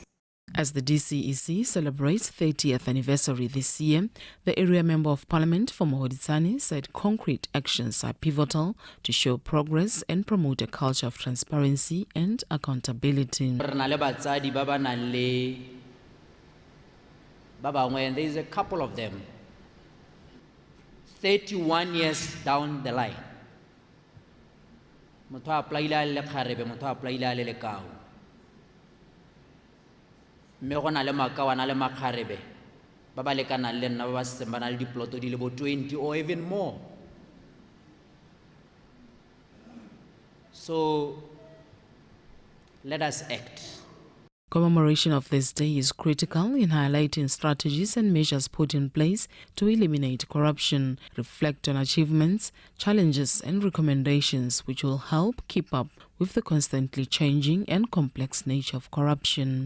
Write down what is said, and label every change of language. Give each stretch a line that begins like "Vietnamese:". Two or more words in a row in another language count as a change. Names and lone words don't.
English: As the DCEC celebrates 30th anniversary this year, the area member of parliament for Mohoditsane said concrete actions are pivotal to show progress and promote a culture of transparency and accountability. There is a couple of them, 31 years down the line.
Tswana: Mme go na le makawa na le makgarebe ba ba lekanang le nna ba ba setseng ba na le diploto di le bo 20 or even more.
English: So let us act. Commemoration of this day is critical in highlighting strategies and measures put in place to eliminate corruption, reflect on achievements, challenges and recommendations which will help keep up with the constantly changing and complex nature of corruption.